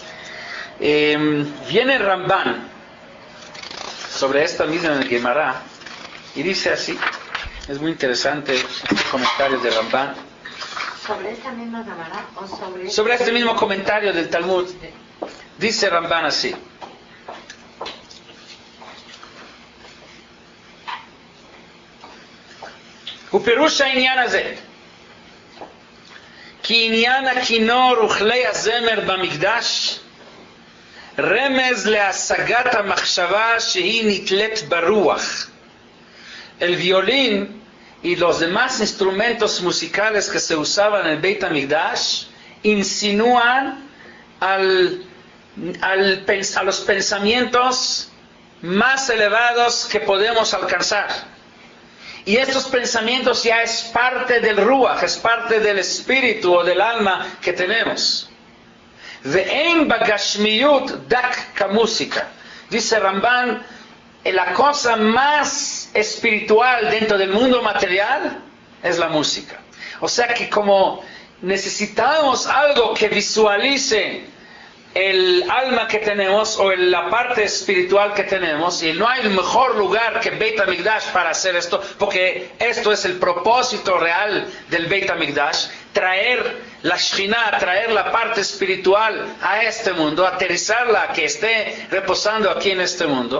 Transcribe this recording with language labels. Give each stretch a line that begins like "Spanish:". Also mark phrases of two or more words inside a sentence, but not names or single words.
Spanish: Viene Ramban sobre esta misma Gemara y dice así, es muy interesante este comentario de Ramban. ¿Sobre esta misma Gemara o sobre este mismo comentario del Talmud? Dice Ramban así.
Hebrew: ופירוש העניין הזה, כי עניין הכינור וכלי הזמר במקדש רמז להשגת המחשבה שהיא נתלית ברוח.
Spanish: El violín y los demás instrumentos musicales que se usaban en el Beit HaMikdash insinúan a los pensamientos más elevados que podemos alcanzar. Y estos pensamientos ya es parte del Ruach, es parte del espíritu o del alma que tenemos.
Hebrew: ואין בגשמיות דק כמוסיקה.
Spanish: Dice Ramban, la cosa más espiritual dentro del mundo material es la música. O sea que como necesitamos algo que visualice el alma que tenemos o la parte espiritual que tenemos, y no hay mejor lugar que Beit HaMikdash para hacer esto, porque esto es el propósito real del Beit HaMikdash, traer la Shekhinah, traer la parte espiritual a este mundo, aterrizarla, que esté reposando aquí en este mundo.